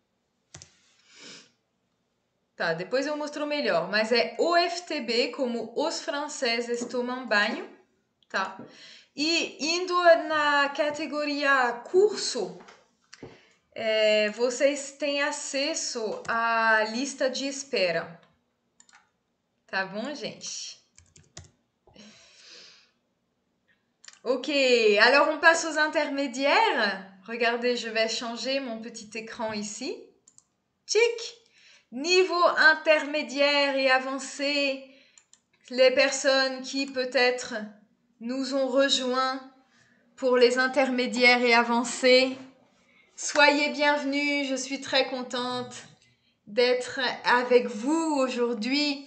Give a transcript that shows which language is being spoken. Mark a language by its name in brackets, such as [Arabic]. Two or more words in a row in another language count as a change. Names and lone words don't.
[Portuguese] Tá, depois eu mostro melhor, mas é OFTB, como os franceses tomam banho, tá? E indo na categoria curso, vocês têm acesso à lista de espera. Tá bom, gente? [French] Ok, alors on passe aux intermédiaires. Regardez, je vais changer mon petit écran ici. Tic! Niveau intermédiaire et avancé, les personnes qui peut-être nous ont rejoints pour les intermédiaires et avancés, soyez bienvenus, je suis très contente d'être avec vous aujourd'hui.